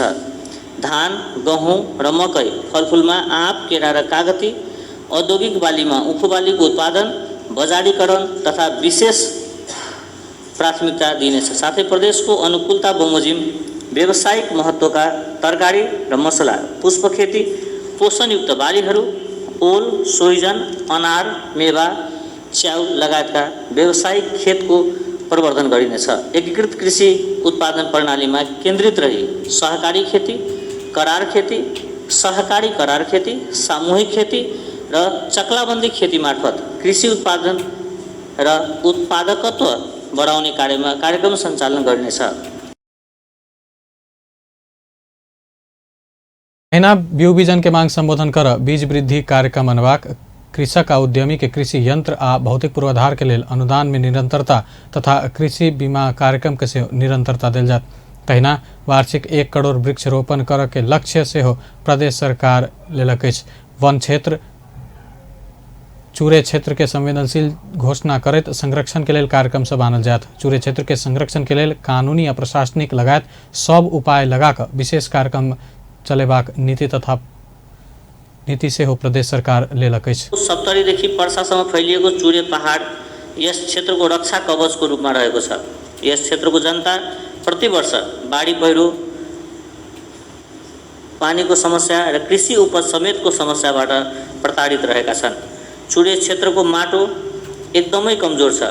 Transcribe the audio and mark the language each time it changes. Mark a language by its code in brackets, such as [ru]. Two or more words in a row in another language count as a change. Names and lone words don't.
[ne] धान, गहुँ र मकै, फलफुलमा आँप, केरा र कागती, औद्योगिक बालीमा उखु बालीको उत्पादन, बजारीकरण तथा विशेष प्राथमिकता दिइनेछ। साथै प्रदेशको अनुकूलता बमोजिम व्यावसायिक महत्त्वका तरकारी र मसला, पुष्प खेती, पोषणयुक्त बालीहरू, ओल, सोहिजन, अनार, मेवा, च्याउ लगायतका व्यावसायिक खेतको प्रवर्धन गरिनेछ। एकीकृत कृषि उत्पादन प्रणालीमा केन्द्रित रही सहकारी खेती, करार खेती, सहकारी करार खेती, सामूहिक खेती र चक्लाबन्दी खेती मार्फत कृषि उत्पादन र उत्पादकत्व बढाउने कार्यक्रम सञ्चालन गर्नेछ। [mai] महीना बिउ बीजन के मांग संबोधन कर बीज वृद्धि कार्यक्रम अनवाक कृषक आ उद्यमी के कृषि यंत्र आ भौतिक पूर्वाधार के लेल अनुदान में निरंतरता तथा कृषि बीमा कार्यक्रम के से निरंतरता देल जात। तहिना वार्षिक 1 करोड़ वृक्ष रोपण कर के लक्ष्य से हो प्रदेश सरकार लेलक अछि। वन क्षेत्र चूरे क्षेत्र के संवेदनशील घोषणा करत संरक्षण के लेल कार्यक्रम सब आनल जात। चूरे क्षेत्र के संरक्षण के लेल कानूनी आ प्रशासनिक लगायत सब उपाय लगाकर विशेष कार्यक्रम चलेबाक नीति से हो प्रदेश सरकार लेलक अछि। [ne] सप्तरीदेखि पर्सासम्म फैलिएको चुरे पहाड यस क्षेत्रको रक्षा कवचको रूपमा रहेको छ। यस क्षेत्रको जनता प्रतिवर्ष बाढी पहिरो, पानीको समस्या र कृषि उपज समेतको समस्याबाट प्रताडित रहेका छन्। चुरे क्षेत्रको माटो एकदमै कमजोर छ।